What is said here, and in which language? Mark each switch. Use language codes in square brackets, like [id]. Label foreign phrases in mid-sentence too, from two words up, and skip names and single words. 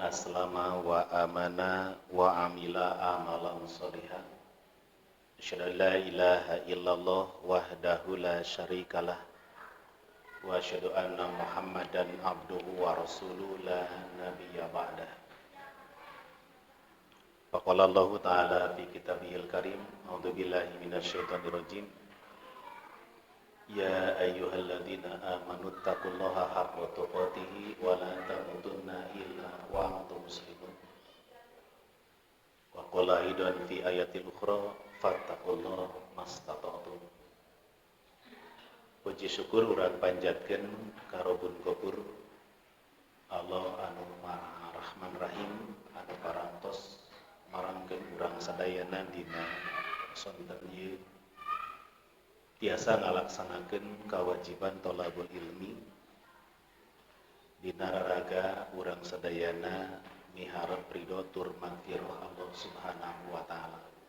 [ar] أسلم وآمن وعمل عملا صالحا أشهد أن لا إله إلا الله وحده لا شريك له وأشهد أن محمدا عبده ورسوله لا نبي بعده. فقال الله تعالى في كتابه الكريم أعوذ بالله من الشيطان الرجيم. يا أيها الذين آمنوا اتقوا الله حق تقاته ولا تموتن إلا وأنتم مسلمون. وقال أيضا في آية أخرى فاتقوا الله ما استطعتم. [su] Puji syukur urang panjatkeun ka Rabbul Ghafur Allah anu Maha Rahman Rahim anu parantos marangkeun urang sadayana dina sonten ieu biasa ngalaksanakeun kewajiban [ar] طلب العلم [su] dina raraga urang sadayana miharep ridho tur magfirah Allah [ar] سبحانه وتعالى.